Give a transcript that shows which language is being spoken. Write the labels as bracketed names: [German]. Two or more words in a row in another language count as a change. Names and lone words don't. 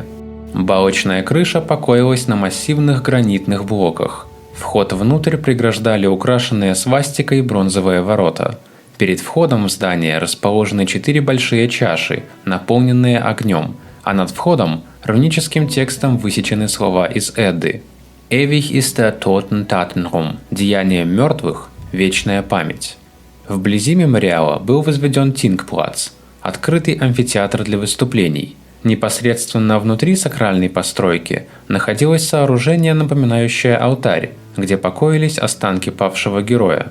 [Russian] Балочная крыша покоилась на массивных гранитных блоках. Вход внутрь преграждали украшенные свастикой бронзовые ворота. Перед входом в здание расположены 4 большие чаши, наполненные огнем, а над входом руническим текстом высечены слова из Эдды. [German] «Ewig ist der Toten Tatenraum» – [Russian] «Деяние мертвых – вечная память». Вблизи мемориала был возведен Тингплац – открытый амфитеатр для выступлений. Непосредственно внутри сакральной постройки находилось сооружение, напоминающее алтарь, где покоились останки павшего героя.